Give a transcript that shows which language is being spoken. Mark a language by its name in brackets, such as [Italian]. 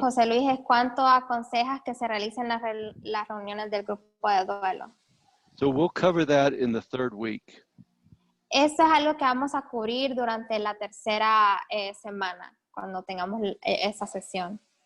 [Spanish] José Luis es cuánto aconsejas que se realicen las reuniones del grupo de duelo. [English] So we'll cover that in the 3rd week. [Spanish] Eso es algo que vamos a cubrir durante la tercera semana, cuando tengamos esa sesión.